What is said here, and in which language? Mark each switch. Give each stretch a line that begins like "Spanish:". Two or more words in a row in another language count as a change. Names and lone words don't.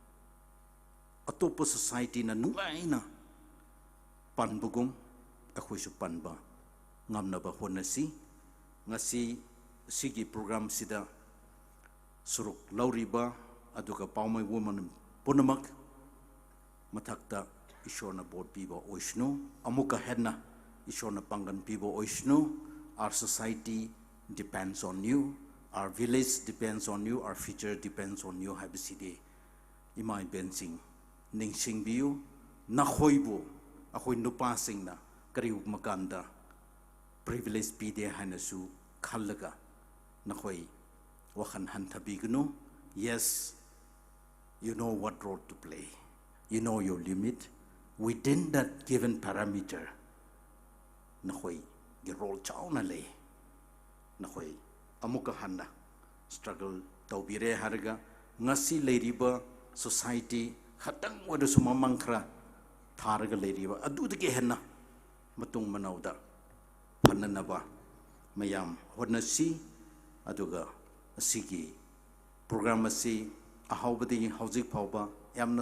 Manipuri: atopa society na nuaina panbugum akhoi su panba ngamna ba honasi ngasi sigi program sida suruk lauriba aduga Poumai woman punamak mathakta ishona board piba oishnu amuka henna ishona pangan piba oishnu
English: our society depends on you our village depends on you our future depends on you
Manipuri: habiside imai bensing ningsing biu na khoibu akhoi nupa singna kariu makanda privilege pide hanasu khallaga na khoi wakhan hantabigno
English: yes you know what role to play you know your limit within that given parameter
Manipuri: na khoi gi role chauna le na khoi amuka hanna struggle tawbire harga ngasi leiriba society khatang wadu sumamangkhra tharga leiriba adudage henna matung manauda phananaba mayam honasi aduga asigi program asi ahawbadi hauzik phawba yamna